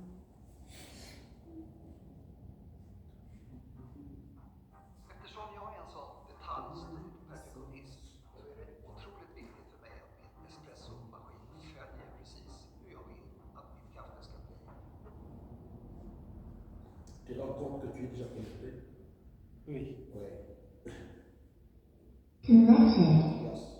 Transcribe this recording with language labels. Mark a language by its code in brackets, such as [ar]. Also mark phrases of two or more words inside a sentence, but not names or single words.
[sv] Eftersom jag är en sån detaljstyrd perfektionist så är det otroligt viktigt för mig att min espressomaskin följer precis hur jag vill att mitt kaffe ska bli. [fr] Tu te rends compte que tu es déjà connecté? Oui. Ouais. [en] Connected. Yes.